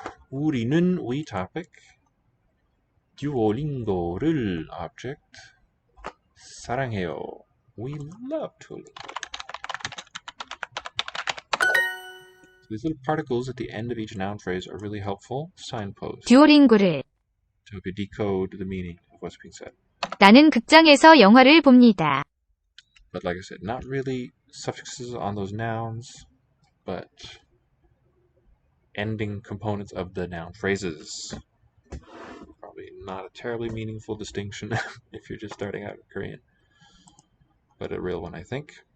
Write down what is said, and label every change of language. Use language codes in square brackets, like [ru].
[ko] 우리는, [en] we topic. [ko] 듀오링고를 [en] object. [ko] 사랑해요. [en] We love Duolingo. These little particles at the end of each noun phrase are really helpful signposts [ko] 듀오링고를. [en] to help you decode the meaning of what's being said. [ko] 나는 극장에서 영화를 봅니다. [en] But like I said, not really suffixes on those nouns, but ending components of the noun phrases. Probably not a terribly meaningful distinction if you're just starting out in Korean, but a real one, I think.